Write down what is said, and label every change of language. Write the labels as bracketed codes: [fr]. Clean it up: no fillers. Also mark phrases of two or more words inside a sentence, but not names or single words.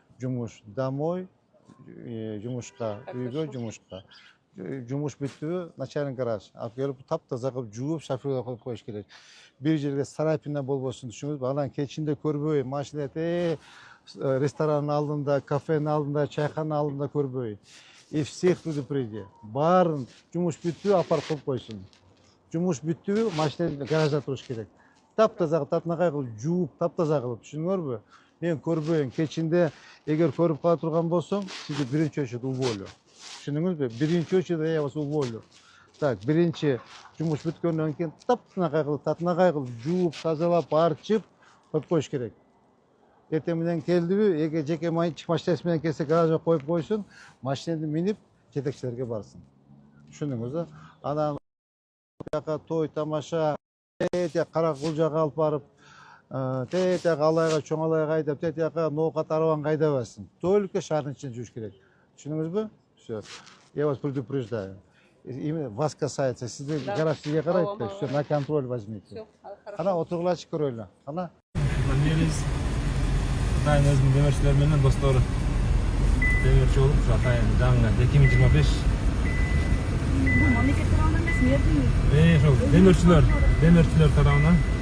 [ky] Жумуш домой, жумушка, үйгө [ru] Хорошо. [ky] жумушка. Жумуш бүттүбү, [ru] начальник гараж. [ky] Алып келип таптаза кылып жууп, шофёрго коюп коюш керек. Бир жерге царапина болбосун, түшүндүңүзбү? Анан кечинде көрбөй, машина ресторанын алдында, кафенин алдында, чайкананын алдында көрбөй. [ru] И всех предупреди. [ky] Баарын жумуш бүттүбү, апарып коюп койсун. Жумуш бүттүбү, машина гаражда туруш керек. Таптаза кылып, татынакай кылып жууп, таптаза кылып, түшүндүңөрбү? Мен көрбөйм. Кечинде эгер көрүп кала турган болсоң, сизди биринчи [ru] очередь уволю. [ky] Түшүндүңүзбү? [ru] Биринчи очередь я вас уволю. Так, [ky] биринчи жумуш бүткөндөн кийин татынакай кылып жууп, тазалап, арчып коюп коюш керек. Эртең менен келдиби, эгер жеке машинасы менен келсе гаражга коюп койсун, машинени минип жетекчилерге барсын. Түшүндүңүз? Анан жака той тамаша, кара кулжага алып барып, алайга, чоң алайга айдап, жака ноокат арабаны айдабасын. Только шаардын ичинде жүрүш керек. Түшүндүңүзбү? [ru] Всё. Я вас предупреждаю. Именно вас касается. [ky] Сизде гараж сизге карайт. [ru] Всё, на контроль возьмите. Все, хорошо. [ky] Кана отургулачы көрөлү. Кана. Бериз. Атайын өзүнүн демирчилер менен достору демирчи болуп, атайын жаңы 2025. Мамлекет тарабынан эмес, мэрдин. Ошол демирчилер тарабынан.